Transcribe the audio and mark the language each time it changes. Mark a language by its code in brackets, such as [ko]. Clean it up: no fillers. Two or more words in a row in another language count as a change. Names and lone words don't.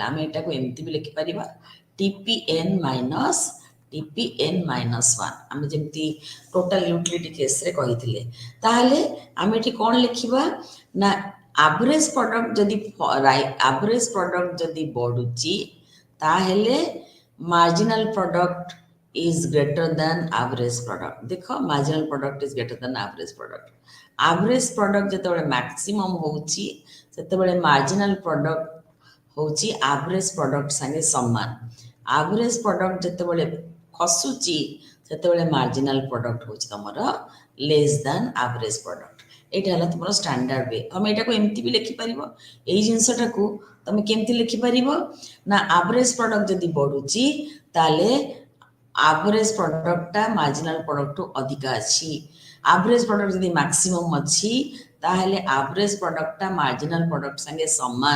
[or] ଆମେ ଏଟାକୁ ଏମିତି ବି ଲେଖିପାରିବା TPN ମାଇନସ୍ -1, ଆମେ ଯେମିତି [en] total utility [or] କେସ୍ରେ କହିଥିଲେ। ତାହେଲେ ଆମେ ଏଠି କ'ଣ ଲେଖିବା ନା [en] average product [or] ଯଦି ବଢୁଛି ତାହେଲେ [en] marginal product is greater than average product. ଦେଖ marginal product is greater than average product। average product [or] ଯେତେବେଳେ maximum ହଉଛି ସେତେବେଳେ [en] marginal product [or] ହଉଛି [en] average product [or] ସାଙ୍ଗେ ସମାନ। [en] average product [or] ଯେତେବେଳେ ଖସୁଛି ସେତେବେଳେ [en] marginal product [or] ହଉଛି ତମର [en] less than average product। [or] ଏଇଟା ହେଲା ତୁମର [en] standard way. [or] ତମେ ଏଇଟାକୁ ଏମିତି ବି ଲେଖିପାରିବ, ଏଇ ଜିନିଷଟାକୁ ତମେ କେମିତି ଲେଖିପାରିବ ନା [en] average product [or] ଯଦି ବଢୁଛି ତାହେଲେ [en] average productଟା marginal productଠୁ [or] ଅଧିକା ଅଛି। [en] average product [or] ଯଦି ମ୍ୟାକ୍ସିମମ୍ ଅଛି ତାହେଲେ [en] average productଟା marginal product [or] ସାଙ୍ଗେ ସମାନ।